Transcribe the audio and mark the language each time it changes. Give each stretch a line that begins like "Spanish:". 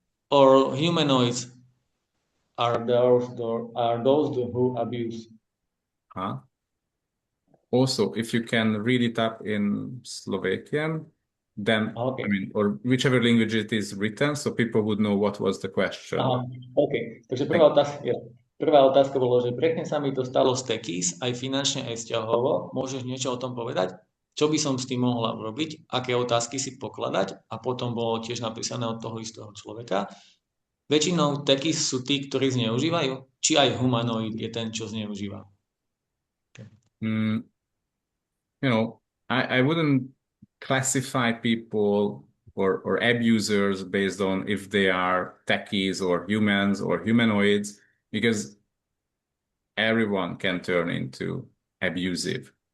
English: Or humanoids are those who abuse. Huh? Also, if you can read it up in Slovakian, then Okay. I mean, or whichever language it is written, so people would know what was the question. OK.
Slovak: Takže prvá otázka bolo, že presne sa mi to stalo z techies, aj finančne, aj vzťahovo. Môžeš niečo o tom povedať? Čo by som s tým mohla robiť? Aké otázky si pokladať? A potom bolo tiež napísané od toho istého človeka. Väčšinou techies sú tí, ktorí zneužívajú? Či aj humanoid je ten, čo zneužíva?
English: Okay. You know, I wouldn't classify people or abusers based on if they are techies or humans or humanoids, because everyone can turn into abusive.